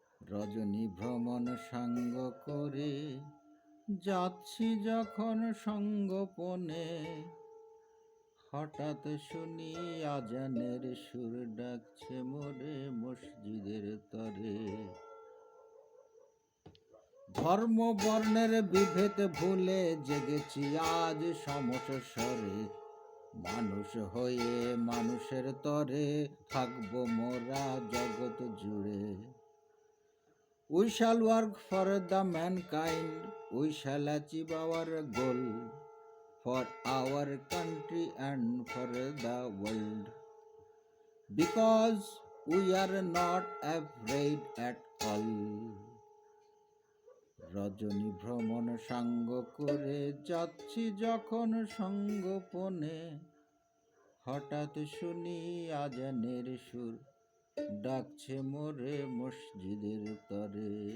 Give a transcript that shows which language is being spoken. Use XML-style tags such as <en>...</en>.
<bn>রজনী ভ্রমণ সঙ্গ করে যাচ্ছি যখন সঙ্গোপনে, হঠাৎ শুনি আজানের সুর ডাকছে মোরে মসজিদের তরে। ধর্ম বর্ণের বিভেদ ভুলে জেগেছি আজ সমস্বরে, মানুষ হয়ে মানুষের তরে থাকবো মোরা জগৎ জুড়ে।</bn> <en>We shall work for the mankind, we shall achieve our goal, for our country and for the world, because we are not afraid at all.</en> <bn>রজনী ভ্রমণ সঙ্গ করে যাচ্ছি যখন সঙ্গোপনে, হঠাৎ শুনি আজানের সুর ডাকছে মোরে মসজিদের তরে।</bn>